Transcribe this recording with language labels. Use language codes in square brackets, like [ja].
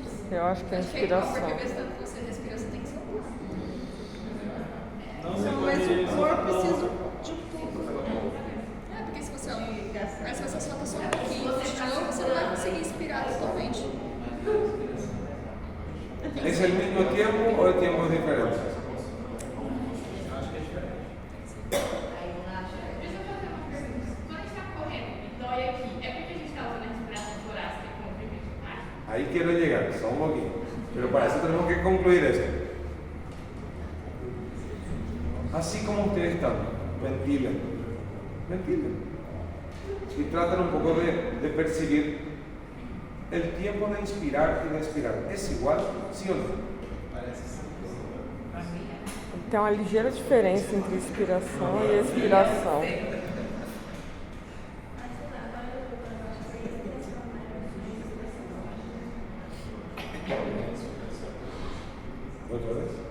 [pt] Eu acho que é inspiração. Porque ao mesmo tempo que você respira, você tem que soltar. Não, mas o corpo precisa de um pouco. É, porque se você solta só um pouquinho, você não vai conseguir inspirar totalmente. [es] ¿Es el mismo tiempo o de tiempos diferentes? Ahí quiero llegar, só un poquito. Pero para eso tenemos que concluir esto. Así como ustedes están, ventilen. Y tratan un poco de percibir el tiempo de inspirar y de expirar. ¿Es igual? ¿Sí o no? [pt] Tem uma ligeira diferença entre inspiração e expiração. [es] ¿Otra vez?